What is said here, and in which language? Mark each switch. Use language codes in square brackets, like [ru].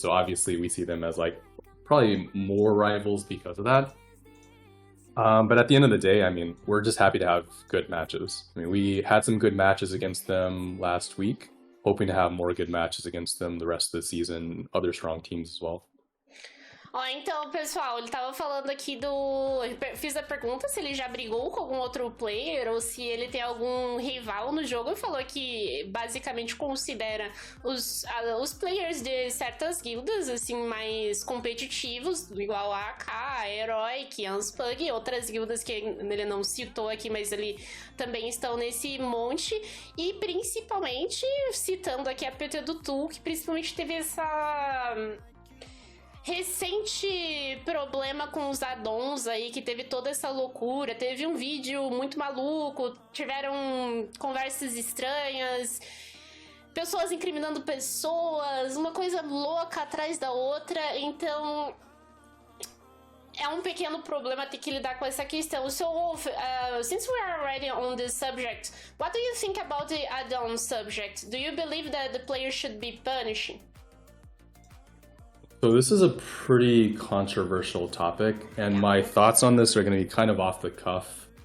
[en] So obviously we see them as like probably more rivals because of that. But at the end of the day, I mean, we're just happy to have good matches. I mean, we had some good matches against them last week, hoping to have more good matches against them the rest of the season, other strong teams as well. [pt] Ó, então, pessoal, ele tava falando aqui do... Eu fiz a pergunta se ele já brigou com algum outro player ou se ele tem algum rival no jogo e falou que basicamente considera os players de certas guildas, assim, mais competitivos, igual a AK, a Heroic, a Unspug e outras guildas que ele não citou aqui, mas ele também estão nesse monte. E principalmente, citando aqui a PT do Tu, que principalmente teve essa... recente problema com os addons aí, que teve toda essa loucura, teve um vídeo muito maluco, tiveram conversas estranhas, pessoas incriminando pessoas, uma coisa louca atrás da outra, então é um pequeno problema ter que lidar com essa questão. [en] So, Wolf, since we are already on this subject, what do you think about the add-on subject? Do you believe that the player should be punished? So this is a pretty controversial topic, and my thoughts on this are going to be kind of off the cuff.